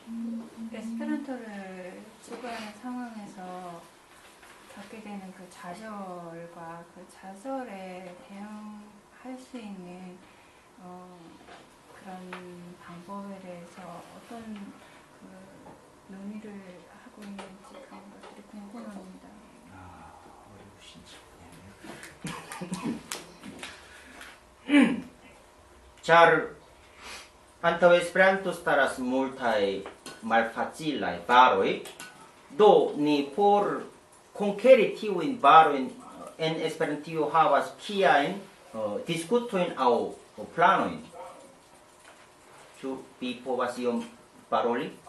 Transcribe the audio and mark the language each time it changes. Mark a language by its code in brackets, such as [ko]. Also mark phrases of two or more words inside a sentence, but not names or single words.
[ko] 에스페란토를 추구하는 상황에서 겪게 되는 그 좌절과 그 좌절에 대응할 수 있는 그런 방법에 대해서 어떤 그 논의를 하고 있는지 그런 것들이 궁금합니다. 어려우신 잘 [eo] antaŭ Esperanto staras multaj malfacilaj baroj, do ni por konkeri tiujn barojn en Esperantio havas kiajn diskutojn aŭ planojn. Ĉu vi povas iom paroli?